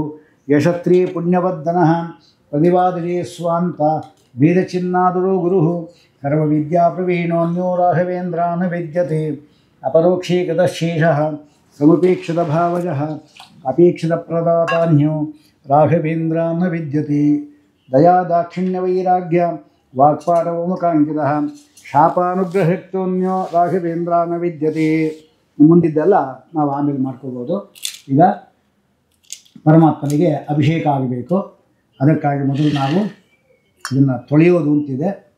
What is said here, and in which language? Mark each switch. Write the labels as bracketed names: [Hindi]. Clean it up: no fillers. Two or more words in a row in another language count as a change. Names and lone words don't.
[Sanskrit] ಯಶಸ್ತ್ರೀ ಪುಣ್ಯವರ್ಧನಃ ಪ್ರತಿವಾದಿಜೇ ಸ್ವಾಂತ ವೇದಚಿನ್ನಾದುರೋ ಗುರುಃ ಸರ್ವವಿದ್ಯಾಪ್ರವೀಣೋऽನ್ಯೋ ರಾಘವೇಂದ್ರಾನ್ ವಿದ್ಯತೆ ಅಪರೋಕ್ಷೀಕೃತಶೇಷಃ ಸಮುಪೇಕ್ಷಿತಭಾವಜಃ ಅಪೇಕ್ಷಿತಪ್ರದಾತಾನ್ಯೋ ರಾಘವೇಂದ್ರಾನ್ ವಿದ್ಯತೆ ದಯಾದಾಕ್ಷಿಣ್ಯವೈರಾಗ್ಯ ವಾಕ್ಪಾಟವಮುಖಾಂಕಿತಃ ಶಾಪಾನುಗ್ರಹಕ್ತೋನ್ಯೋ ರಾಘವೇಂದ್ರಾನ್ ವಿದ್ಯತೆ. [Kannada] ಮುಂದಿದ್ದೆಲ್ಲ ನಾವು ಆಮೇಲೆ ಮಾಡ್ಕೋಬೋದು. ಈಗ ಪರಮಾತ್ಮನಿಗೆ ಅಭಿಷೇಕ ಆಗಬೇಕು. ಅದಕ್ಕಾಗಿ ಮೊದಲು ನಾವು ಇದನ್ನು ತೊಳೆಯೋದು ಅಂತಿದೆ.